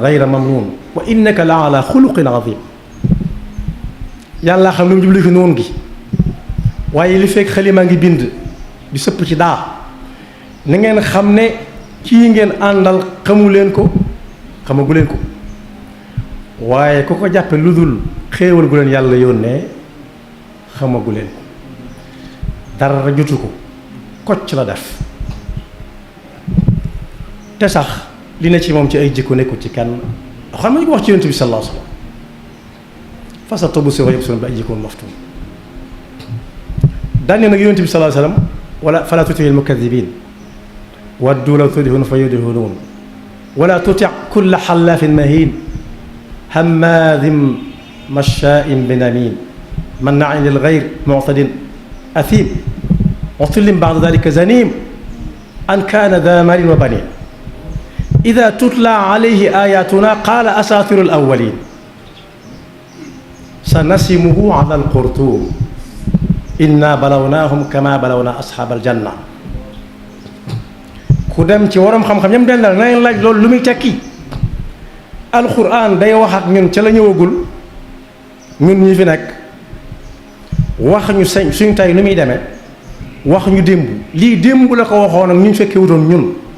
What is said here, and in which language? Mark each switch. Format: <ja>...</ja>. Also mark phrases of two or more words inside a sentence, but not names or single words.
<ar>غير ممنون وإنك لعلى خلق عظيم</ar> <wo>yàlla xam lu mu jublu fi nuun gi waaye li fekk xalima ngi bind di sëpp ci daa na ngeen xam ne kii ngeen àndal xamu leen ko xamagu leen ko waaye ku ko jàppe lu dul xéewal gu leen yàlla yónnee xamagu leen ko dara jotu ko kocc la def te sax li ne ci moom ci ay jikko nekkul ci kenn xam nga ñu ko wax ci yonent bi</wo> <ar>صلى الله عليه وسلم فستبصر ويبصرون بأيكم المفتون</ar> <wo>daan ne nag yonent bi</wo> <ar>صلى الله عليه وسلم ولا فلا تطع المكذبين ودوا لو تدهن فيدهنون ولا تطع كل حلاف مهين هماز مشاء بنميم مناع للخير معتد أثيم عتل بعد ذلك زنيم أن كان ذا مال وبنين إذا تتلى عليه آياتنا قال أساطير الأولين سنسمه على الخرطوم إنا بلوناهم كما بلونا أصحاب الجنة</ar> <wo>ku dem ci waroom xam-xam ñam dendal na leen laaj loolu lu muy tekki alxuraan day wax ak ñun ca la ñëwagul ñun ñi fi nekk wax ñu suñ tey nu muy demee wax ñu démb lii démb la ko waxoon ak ñu fekkee wutoon ñun</wo>